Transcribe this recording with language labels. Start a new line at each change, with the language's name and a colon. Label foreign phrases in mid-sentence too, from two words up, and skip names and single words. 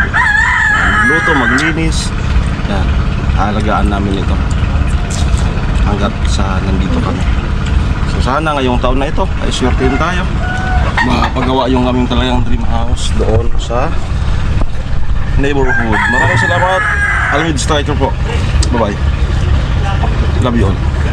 Filipino: Magluto, maglinis. Yan, alagaan namin ito hanggat sa nandito kami. So sana ngayong taon na ito ay swertein tayo, mapagawa yung aming talagang
English: dream house
Filipino: doon sa neighborhood. Maraming salamat, Almid Striker po.
English: Bye bye. Love you all.